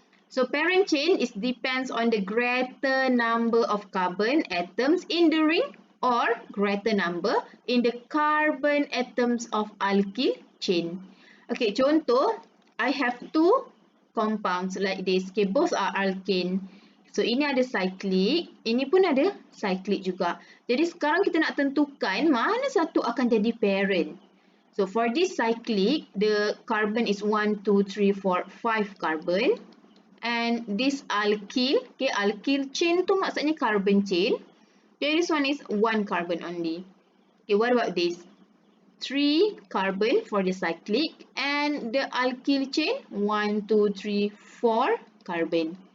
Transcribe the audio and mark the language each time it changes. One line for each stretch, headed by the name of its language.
English: So, parent chain depends on the greater number of carbon atoms in the ring or greater number in the carbon atoms of alkyl chain. Okay, contoh, I have 2 compounds like this. Okay, both are alkane.
Malay: So, ini ada cyclic, ini pun ada cyclic juga. Jadi, sekarang kita nak tentukan mana satu akan jadi parent.
English: So, for this cyclic, the carbon is 1, 2, 3, 4, 5 carbon. And this alkyl, okay, alkyl chain
Malay: tu maksudnya
English: carbon chain. Okay, this one is 1 carbon only. Okay, what about this? 3 carbon for the cyclic and the alkyl chain 1, 2, 3, 4 carbon.